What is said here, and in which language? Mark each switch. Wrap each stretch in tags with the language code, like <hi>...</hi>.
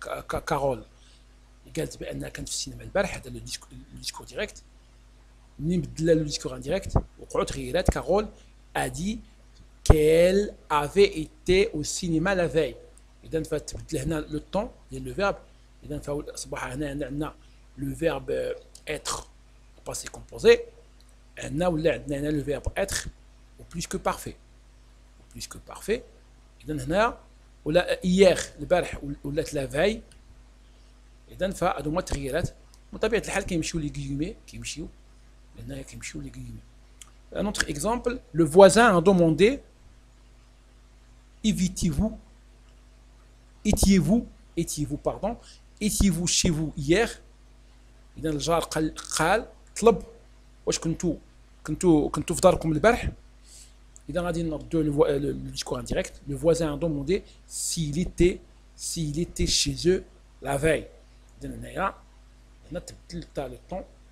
<ar>Carole قالت بأنها كانت في السينما البارح. هذا لو ديسكور ديريكت. منين بدلنا لو ديسكور انديريكت وقعوا تغييرات.</ar> <fr>Carole a dit qu'elle avait été au cinéma la veille.</fr> <ar>إذا فتبدل هنا لو طون ديال لو فيرب. إذا فأصبح هنا عندنا لو فيرب</ar> <fr>être passé composé.</fr> <ar>عندنا ولا عندنا هنا لو فيرب</ar> <fr>être au plus que parfait. au plus que parfait.</fr> <ar>إذا هنا ولا hier البارح ولات لا فاي. إذا فهادو هما التغييرات. بطبيعة الحال كيمشيو لي غيومي كيمشيو لهنايا كيمشيو لي غيومي.</ar> <fr>Un autre exemple, le voisin a demandé étiez-vous chez vous hier.</fr> <ar>إذا الجار قال طلب واش كنتو في داركم البارح. إذا غادي نردو لو ديسكور انديريكت.</ar> <fr>Le voisin a demandé s'il était chez eux la veille.</fr> <ar>إذا هنا تبدلت لو طون</ar>